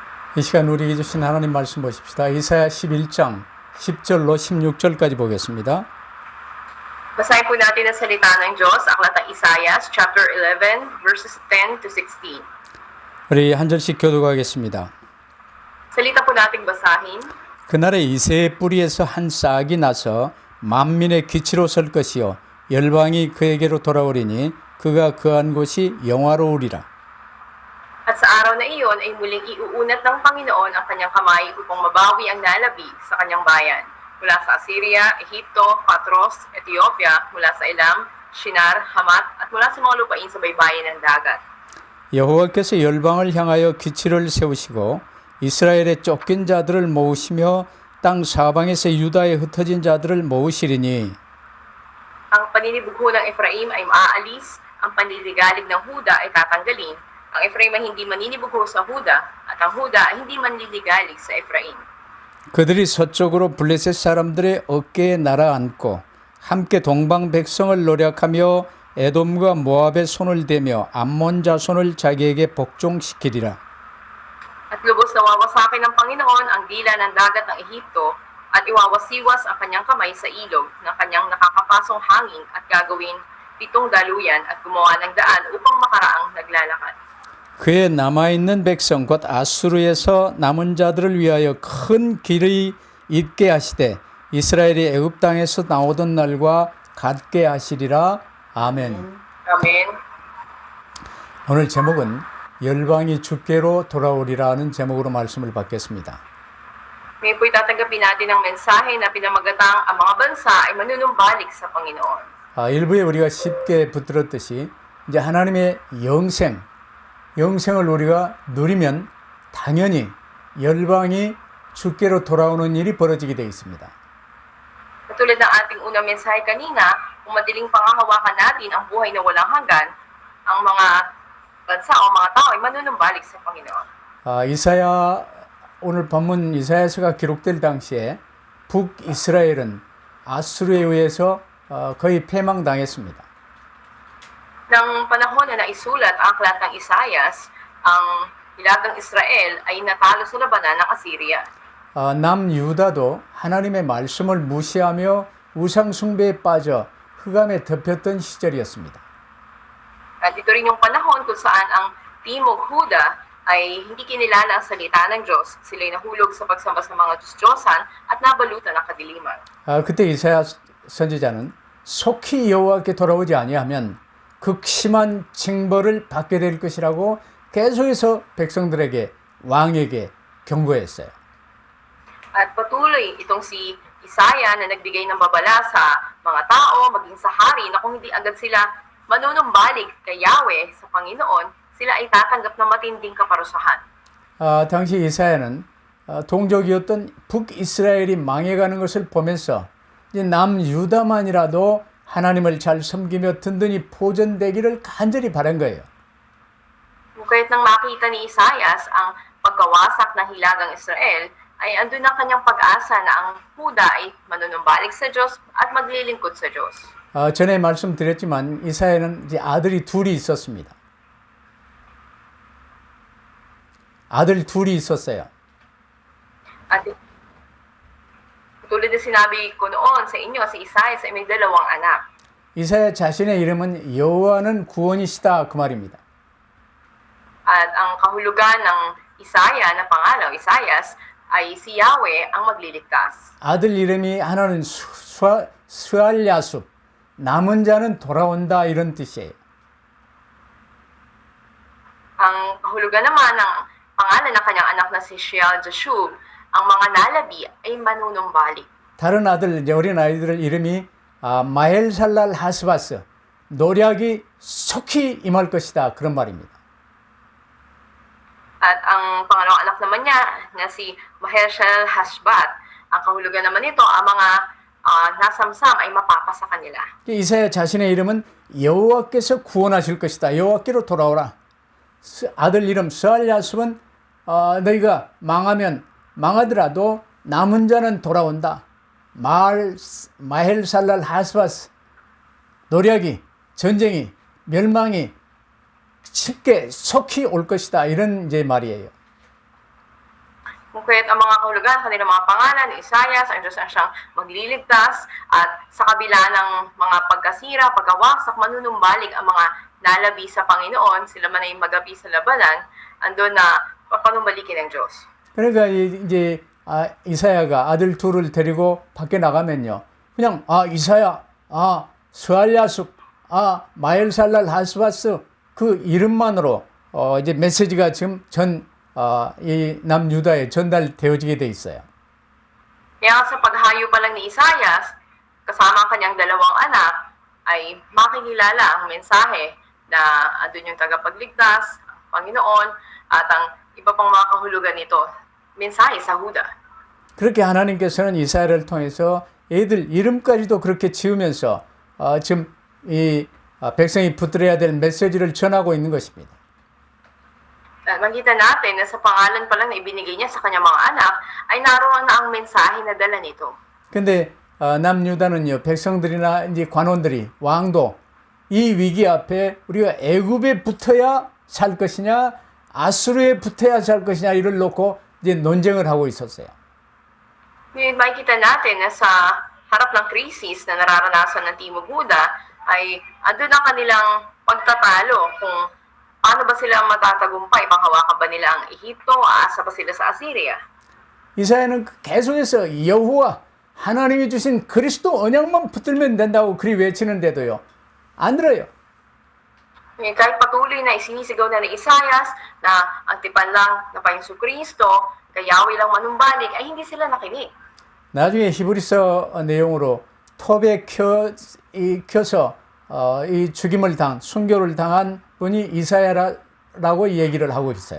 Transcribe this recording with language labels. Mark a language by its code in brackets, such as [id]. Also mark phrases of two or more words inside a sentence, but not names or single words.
[ko] 이 시간 우리에게 주신 하나님 말씀 보십시다. 이사야 11장 10절로 16절까지 보겠습니다. [tl] Basahin po natin ang salita ng Diyos, Aklat ng Isaiah, [en] chapter 11, verses 10 to 16. [ko] 우리 한 절씩 교독하겠습니다. [tl] Salita po nating basahin. [ko] 그날에 이새의 뿌리에서 한 싹이 나서 만민의 기치로 설 것이요 열방이 그에게로 돌아오리니 그가 거한 곳이 영화로우리라. [tl] At sa araw na iyon ay muling iuunat ng Panginoon ang kanyang kamay upang mabawi ang nalabi sa kanyang bayan. Mula sa Assyria, Ehipto, Patros, Ethiopia, mula sa Elam, Shinar, Hamat, at mula sa mga lupain sa baybayin ng dagat. [ko] 여호와께서 열방을 향하여 기치를 세우시고 이스라엘의 쫓긴 자들을 모으시며 땅 사방에서 유다에 흩어진 자들을 모으시리니 [tl] Ang paninibugho ng Ephraim ay maaalis, ang panliligalig ng Huda ay tatanggalin. Ang Ephraim ay hindi maninibugho sa Huda, at ang Huda ay hindi manliligalig sa Ephraim. [ko] 그들이 서쪽으로 블레셋 사람들의 어깨에 날아앉고 함께 동방 백성을 노력하며 에돔과 모압의 손을 대며 암몬 자손을 자기에게 복종시키리라. [tl] At lubos na wawasakin ng Panginoon ang dila ng dagat ng Ehipto at iwawasiwas ang kanyang kamay sa ilog ng kanyang nakakapasong hangin at gagawin 7 daluyan at gumawa ng daan upang makaraang naglalakad. [ko] 그의 남아있는 백성 곧 아수르에서 남은 자들을 위하여 큰 길이 있게 하시되 이스라엘이 애굽 땅에서 나오던 날과 같게 하시리라. 아멘. [tl] Amen. [ko] 오늘 제목은 열방이 주께로 돌아오리라는 제목으로 말씀을 받겠습니다. [tl] Ngayon po itatanggapin natin ang mensahe na pinamagatang ang mga bansa ay manunumbalik sa Panginoon. [ko] 일부에 우리가 쉽게 붙들었듯이 이제 하나님의 영생을 우리가 누리면 당연히 열방이 주께로 돌아오는 일이 벌어지게 되어 있습니다. [tl] Katulad ng ating unang mensahe kanina, kung madaling pangahawakan natin ang buhay na walang hanggan, ang mga bansa o mga tao ay manunumbalik sa Panginoon. [ko] 오늘 본문 이사야서가 기록될 당시에 북이스라엘은 아수르에 의해서 거의 패망당했습니다. [tl] Nang panahon na naisulat ang aklat ng Isaias, ang hilagang Israel ay natalo sa labanan ng Assyria. [ko] 남유다도 하나님의 말씀을 무시하며 우상 숭배에 빠져 흑암에 덮였던 시절이었습니다. [tl] At ito rin yung panahon kung saan ang Timog Huda ay hindi kinilala ang salita ng Diyos. Sila'y nahulog sa pagsamba sa mga Diyos-Diyosan at nabalutan ng kadiliman. [ko] 그때 이사야 선지자는 속히 여호와께 돌아오지 아니하면 극심한 징벌을 받게 될 것이라고 계속해서 백성들에게 왕에게 경고했어요. [tl] At patuloy itong si Isaiah na nagbigay ng babala sa mga tao, maging sa hari, na kung hindi agad sila manunumbalik kay Yahweh sa Panginoon, sila ay tatanggap ng matinding kaparusahan. [ko] 당시 이사야는 동족이었던 북이스라엘이 망해가는 것을 보면서 이제 남유다만이라도 하나님을 잘 섬기며 든든히 보존되기를 간절히 바란 거예요. [tl] Kaya't nang makita ni Isaias ang pagkawasak ng hilagang Israel, ay andun ang kanyang pag-asa na ang Huda ay manunumbalik sa Diyos at maglilingkod sa Diyos. [ko] 전에 말씀드렸지만 이사야는 이제 아들이 둘이 있었습니다. 아들 둘이 있었어요. [tl] At tulad na sinabi ko noon sa inyo, si Isaias ay may 2 anak. [ko] 이사야 자신의 이름은 여호와는 구원이시다 그 말입니다. [tl] At ang kahulugan ng Isaiah na pangalan, Isaias, ay si Yahweh ang magliligtas. [ko] 아들 이름이 하나는 스알야숲, 남은 자는 돌아온다 이런 뜻이에요. [tl] Ang kahulugan naman ng pangalan ng kanyang anak na si Sheal-Jashub, ang mga nalabi ay manunumbalik. [ko] 다른 아들, 어린 아이들 이름이 마헬살랄 하스바스, 노략이 속히 임할 것이다 그런 말입니다. [tl] At ang pangalawang anak naman niya na si Maher-Shalal Hashbat, ang kahulugan naman nito, ang mga nasamsam ay mapapasa kanila. [ko] 이사야 자신의 이름은 여호와께서 구원하실 것이다. 여호와께로 돌아오라. 아들 이름 스알야숲은 너희가 망하더라도 남은 자는 돌아온다. 마헬살랄 하스바스, 노략이, 전쟁이, 멸망이 쉽게 속히 올 것이다. 이런 이제 말이에요. [tl] Kung kaya't ang mga kahulugan, kanilang mga pangalan ni Isaias, ang Diyos ang siyang magliligtas, at sa kabila ng mga pagkasira, pagkawaksak, manunumbalik ang mga nalabi sa Panginoon, sila man ay magabi sa labanan, andun na papanumbalikin ng Diyos. [ko] 그러니까 이제 이사야가 아들 둘을 데리고 밖에 나가면요. 그냥 이사야, 스알야숲, 마엘살랄 하스바스 그 이름만으로 이제 메시지가 지금 이 남유다에 전달되어지게 돼 있어요. [tl] Kaya sa paghayo pa lang ni Isaias, kasama ang kanyang dalawang anak, ay makikilala ang mensahe na andun yung tagapagligtas, ang Panginoon, at ang iba pang mga kahulugan nito, mensahe sa Huda. [ko] 그렇게 하나님께서는 이사야를 통해서 애들 이름까지도 그렇게 지으면서 지금 이 백성이 붙들어야 될 메시지를 전하고 있는 것입니다. [tl] Makita natin na sa pangalan pa lang na ibinigay niya sa kanyang mga anak, ay naroon na ang mensahe na dala nito. [ko] 근데 남유다는요, 백성들이나 이제 관원들이 왕도 이 위기 앞에 우리가 애굽에 붙어야 살 것이냐 아수르에 붙어야 살 것이냐 이를 놓고 이제 논쟁을 하고 있었어요. [tl] Ngayon makikita natin na sa harap ng krisis na nararanasan ng Timog Huda, ay andun ang kanilang pagtatalo kung paano ba sila matatagumpay, panghawakan ba nila ang Ehipto, aasa ba sila sa Assyria. [ko] 이사야는 계속해서 여호와 하나님이 주신 그리스도 언약만 붙들면 된다고 그리 외치는데도요, 안 들어요. [tl] Ngayon, kahit patuloy na isinisigaw na ni Isaias na ang tipan lang na Panginoon Kristo, kay Yahweh lang manumbalik, ay hindi sila nakinig. [ko] 나중에 히브리서 내용으로 톱에 켜서 이 죽임을 순교를 당한 분이 이사야라고 얘기를 하고 있어요.